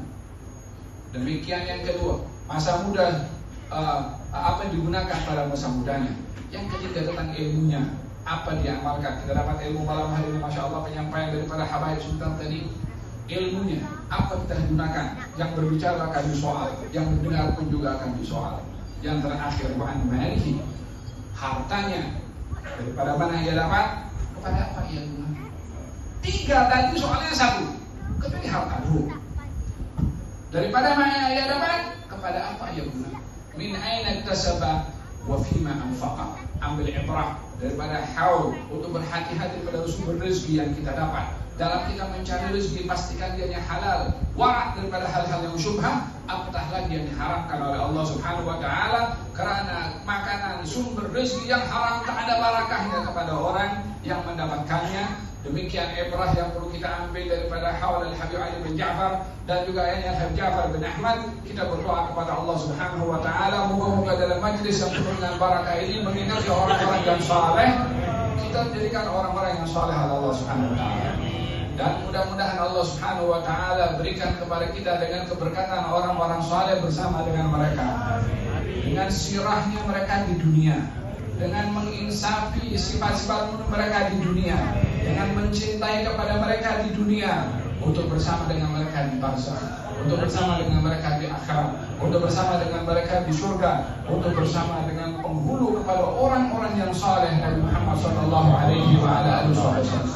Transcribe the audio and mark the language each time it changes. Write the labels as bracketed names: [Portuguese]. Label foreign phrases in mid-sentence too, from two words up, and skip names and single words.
[Malay] Demikian yang kedua, masa muda, apa yang digunakan pada masa mudanya. Yang ketiga tentang ilmunya, apa diamalkan. Kita dapat ilmu malam hari ini, [Arabic] ما شاء الله, [Malay] penyampaian daripada Habaib Sultan tadi. Ilmunya, apa kita gunakan. Yang berbicara akan disoal, yang mendengar pun juga akan disoal. Yang terakhir, [Arabic] وعن ماله, [Malay] hartanya, daripada mana ia dapat, kepada apa ia gunakan. 3 tadi soalnya 1, kecuali harta dulu. Daripada mana ia dapat, kepada apa ia gunakan. [Arabic] من أين اكتسب وفيما أنفق. [Malay] Ambil ibrah daripada haul, untuk berhati-hati pada sumber rezeki yang kita dapat. Dalam kita mencari rezeki, pastikan dia yang halal. Warak daripada hal-hal yang syubhat, apatah lagi yang diharamkan oleh Allah [Arabic] سبحانه وتعالى. [Malay] Karena makanan sumber rezeki yang haram tak ada barakahnya kepada orang yang mendapatkannya. Demikian ibrah yang perlu kita ambil daripada haul al-Habib Ali bin Ja'far dan juga ayat Habib Ja'far bin Ahmad. Kita berdoa kepada Allah [Arabic] سبحانه وتعالى, [Malay] moga-moga dalam majlis yang penuh dengan barakah ini mengingati orang-orang yang saleh, kita menjadikan orang-orang yang saleh Allah [Arabic] سبحانه وتعالى. [Malay] Dan mudah-mudahan Allah [Arabic] سبحانه وتعالى [Malay] berikan kepada kita dengan keberkatan orang-orang saleh bersama dengan mereka. Dengan sirahnya mereka di dunia, dengan menginsafi sifat-sifat mereka di dunia, dengan mencintai kepada mereka di dunia, untuk bersama dengan mereka di barzakh, untuk bersama dengan mereka di akhirat, untuk bersama dengan mereka di surga, untuk bersama dengan penghulu kepada orang-orang yang saleh Nabi Muhammad [Arabic] صلى الله عليه وسلم.